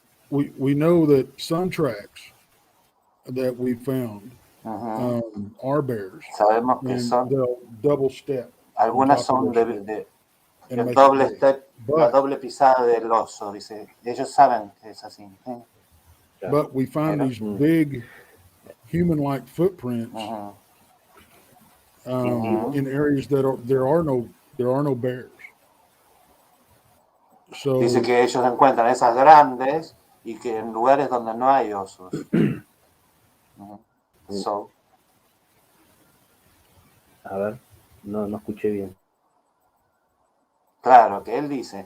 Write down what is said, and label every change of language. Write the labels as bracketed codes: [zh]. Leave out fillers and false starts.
[en] We know that some tracks that we found are bears. [es] Sabemos que son. [en] They'll double step. [es] Algunas son de doble step, la doble pisada del oso, dice. Ellos saben que es así. [en] But we find these big human-like footprints in areas that there are no bears. So, [es] dice que ellos encuentran esas grandes y que en lugares donde no hay osos. [en] So, [es] A ver, no escuché bien. claro, que él dice